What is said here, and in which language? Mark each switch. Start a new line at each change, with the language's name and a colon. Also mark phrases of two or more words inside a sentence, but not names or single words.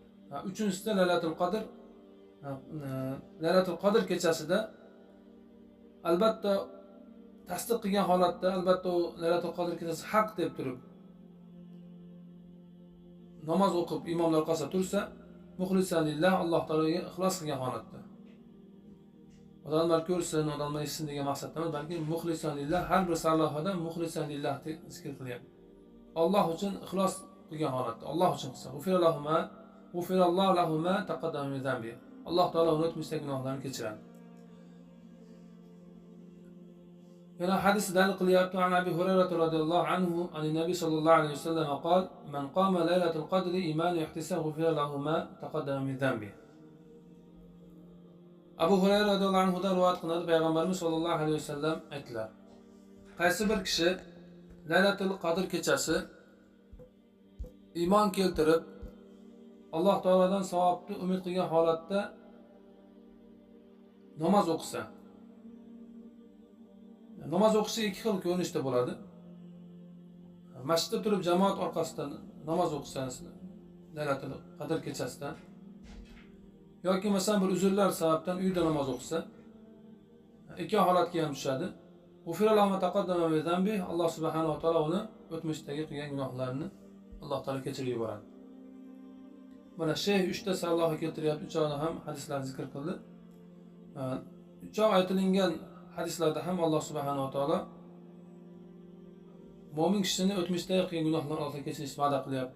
Uzbek: Uchinchisida Laylatul Qadr kechasida albatta tasdiq qilgan holatda albatta u Laylatul Qadr kechasi haq deb turib namoz o'qib imomlar orqasida tursa,
Arabic: مخلصا لله,
Uzbek: Alloh taologa ixlos qilgan holatda. Odamlar ko'rsin, odamlar eshitsin degan maqsadda emas, balki
Arabic: مخلصا لله,
Uzbek: har bir sallohada
Arabic: مخلصا لله
Uzbek: deb zikr qilyapti. Alloh uchun ixlos qilgan holatda, Alloh uchun qilsa,
Arabic: غفر الله له ما تقدم من ذنبه.
Uzbek: Alloh taolo uni o'tmishdagi gunohlarini kechiradi. Yana hadis dalil qilyapti.
Arabic: عن أبي هريرة رضي الله عنه عن النبي صلى الله عليه وسلم قال: «من قام ليلة القدر إيمانا واحتسابا غفر له ما تقدم من ذنبه."
Uzbek: Abu Hurayra
Arabic: رضي الله عنه
Uzbek: da rivoyat qilinadi. Payg'ambarimiz
Arabic: صلى الله عليه وسلم
Uzbek: aytdilar: qaysi bir kishi Laylatul Qadr kechasi iymon keltirib Alloh taoladan savobni umid qilgan holatda namoz o'qisa. Namoz o'qishi ikki xil ko'rinishda bo'ladi. Masjidda turib jamoat orqasidan namoz o'qisangiz Laylatul Qadr kechasida yoki masalan bir uzrlar sababdan uyda namoz o'qisa, ikki holatga ham tushadi.
Arabic: غفر له ما تقدم من ذنبه,
Uzbek: Alloh
Arabic: سبحانه وتعالى
Uzbek: uni o'tmishdagi qilgan gunohlarini Alloh taolo kechirib yuboradi. Mana Sheyx 3 ta sallohi keltiryapti, uchog'ida ham hadislar zikr qildi. Uchoq aytilgan hadislarda ham Alloh
Arabic: سبحانه وتعالى
Uzbek: mo'min kishini o'tmishdagi qilgan gunohlarni Alloh kechirishni va'da qilyapti.